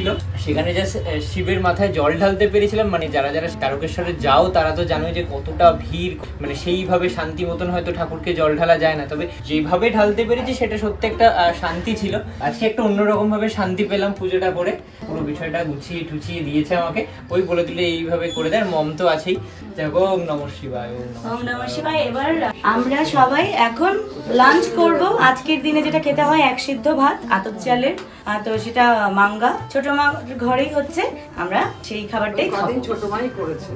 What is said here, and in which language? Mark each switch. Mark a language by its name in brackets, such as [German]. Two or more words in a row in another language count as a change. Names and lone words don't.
[Bangla] সেখানে জাস্ট শিবের মাথায় জল ঢালতে পেরেছিলাম। মানে যারা যারা তারকেশ্বরে যাও তারা তো জানোই যে কতটা ভিড়, মানে সেইভাবে শান্তি মতন হয়তো ঠাকুরকে জল ঢালা যায় না, তবে যেভাবে ঢালতে পেরেছি সেটা সত্যি একটা শান্তি ছিল। আজকে একটা অন্যরকম ভাবে শান্তি পেলাম পুজোটা করে। পুরো বিষয়টা গুছিয়ে টুছিয়ে দিয়েছে আমাকে, ওই বলে দিলে এইভাবে করে দেয়। মম তো আছেই। [Sanskrit] ওম নমঃ শিবায়, ওম নমঃ শিবায়। [Bangla] এবার আমরা সবাই এখন লাঞ্চ করব। আজকের দিনে যেটা খেতে হয় এক সিদ্ধ ভাত আতপ চালের, তো সেটা মাঙ্গা ছোট মা ঘরেই হচ্ছে, আমরা সেই খাবারটাই খাবো। ছোট মাই করেছে।